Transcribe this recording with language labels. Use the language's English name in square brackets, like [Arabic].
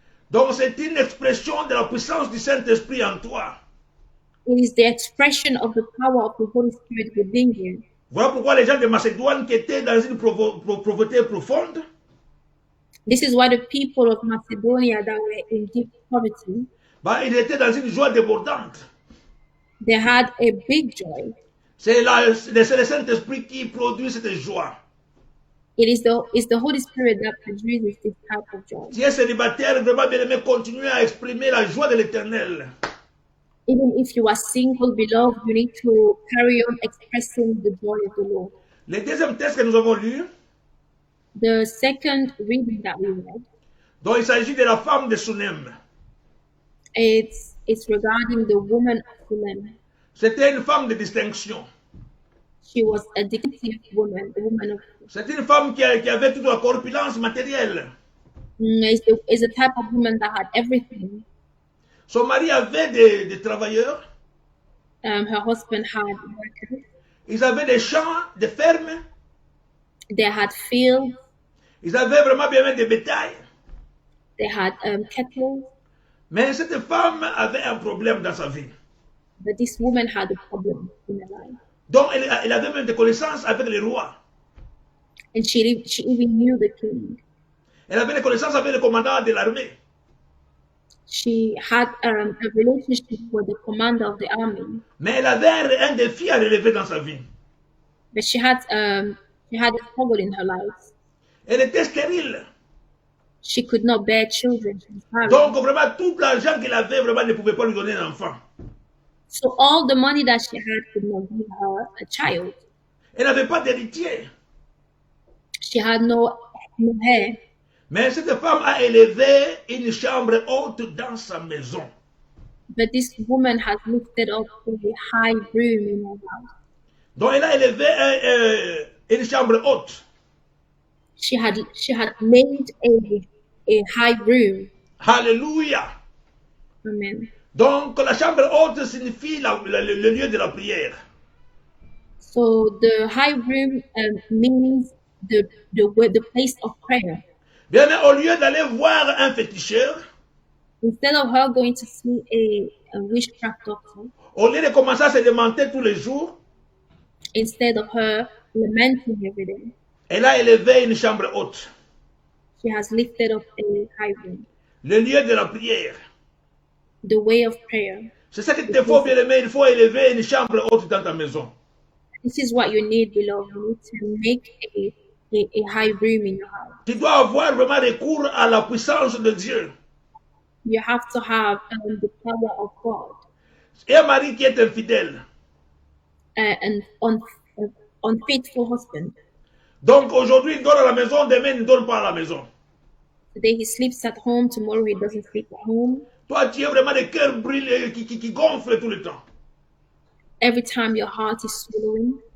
[French] Donc c'est une expression de la puissance du Saint-Esprit en toi. [English] It is the expression of the power of the Holy Spirit within you. [French] Voilà pourquoi les gens de Macédoine qui étaient dans une pauvreté profonde, [English] This is why the people of Macedonia that were in deep poverty, [French] ils étaient dans une joie débordante. [English] they had a big joy. [French] C'est le Saint-Esprit qui produit cette joie. [English] It is the Holy Spirit that produces this type of joy. [French] Si tu es célibataire, vraiment bien aimé, continue à exprimer la joie de l'Éternel. [English] Even if you are single, beloved, you need to carry on expressing the joy of the Lord. [French] Le deuxième texte que nous avons lu, [English] The second reading that we read, [French] dont il s'agit de la femme de Sunem. [English] it's regarding the woman of Shunem. [French] C'était une femme de distinction. [English] She was a distinctive woman, a woman of [French] C'est une femme qui avait toute la corpulence matérielle. [English] is a type of woman that had everything. [French] Son mari avait des travailleurs. [English] Her husband had workers. [French] Ils avaient des champs, des fermes. [English] They had fields. [French] Ils avaient vraiment bien des bétails. [English] They had cattle. [French] Mais cette femme avait un problème dans sa vie. [English] But this woman had a problem in her life. [French] Donc, elle avait même des connaissances avec les rois. [English] And she even knew the king. [French] Elle avait des connaissances avec le commandant de l'armée. [English] She had a relationship with the commander of the army. [French] Mais elle avait un défi à relever dans sa vie. [English] But she had a struggle in her life. [French] Elle était stérile. [English] She could not bear children. [French] Donc, vraiment, tout l'argent qu'elle avait, vraiment, ne pouvait pas lui donner un enfant. [English] So all the money that she had could not give her a child. [French] Elle n'avait pas d'héritier. [English] She had no heir. [French] Mais cette femme a élevé une chambre haute dans sa maison. [English] But this woman has lifted up a high room in her house. [French] Donc, elle a élevé une chambre haute. [English] She had made a high room. [French] Alléluia. [English] Amen. [French] Donc, la chambre haute signifie le lieu de la prière. [English] So the high room means the place of prayer. [French] Bien, mais au lieu d'aller voir un féticheur, [English] Instead of her going to see a witchcraft doctor, [French] au lieu de commencer à se lamenter tous les jours, [English] instead of her lamenting every day, [French] elle a élevé une chambre haute. [English] she has lifted up a high room, [French] Le lieu de la prière. [English] the way of prayer. [French] C'est ça qu'il te faut, bien aimé. Il faut élever une chambre haute dans ta maison. [English] This is what you need, beloved. You need to make a high room in your house. [French] Tu dois avoir vraiment recours à la puissance de Dieu. [English] You have to have the power of God. [French] Et un mari qui est infidèle. [English] And unfaithful husband. [French] Donc aujourd'hui, il dort à la maison, demain, il ne dort pas à la maison. [English] Today he sleeps at home, tomorrow he doesn't sleep at home. [French] Toi, tu es vraiment le cœur brûlé, qui gonfle tout le temps. [English] Every time your heart is swallowing.